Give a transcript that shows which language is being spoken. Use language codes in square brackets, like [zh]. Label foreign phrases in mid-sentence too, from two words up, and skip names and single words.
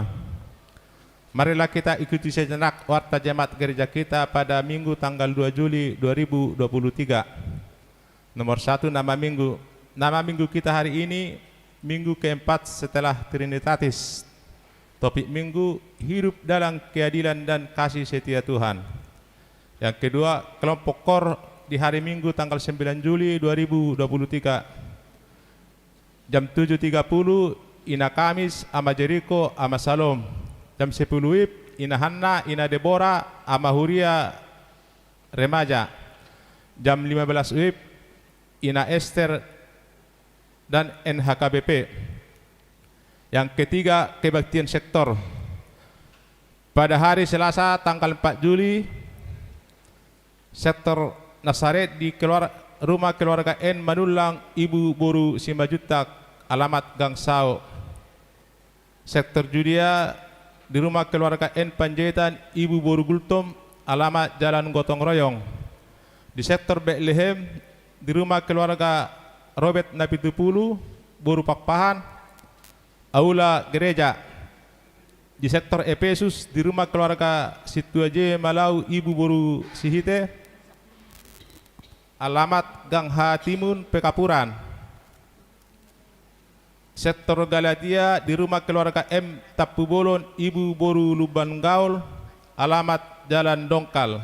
[id] Marilah kita ikuti sejenak warta jemaat gereja kita pada Minggu tanggal 2 Juli 2023. Nomor 1, nama Minggu. Nama Minggu kita hari ini Minggu keempat setelah Trinitatis. Topik Minggu, hidup dalam keadilan dan kasih setia Tuhan. Yang kedua, kelompok KOR di hari Minggu tanggal 9 Juli 2023. Jam 7.30 Ina Kamis, ama Jericho, ama Salom. Jam 10 WIB Ina Hanna, Ina Deborah, ama Huria, remaja. Jam 15 WIB Ina Esther dan NHKBP. Yang ketiga, kebaktian sektor. Pada hari Selasa tanggal 4 Juli, sektor Nasaret di rumah keluarga N Manulang, Ibu Boru Simajutak, alamat Gang Sao. Sektor Judea di rumah keluarga N Panjaitan, Ibu Boru Gultom, alamat Jalan Gotong Royong. Di sektor Bethlehem di rumah keluarga Robert Napitupulu, Boru Pakpahan, aula gereja. Di sektor Efesus di rumah keluarga Situaje Malau, Ibu Boru Sihite, alamat Gang Hatimun, Pekapuran. Sektor Galatia di rumah keluarga M Tapubolon, Ibu Boru Luban Gaul, alamat Jalan Dongkal.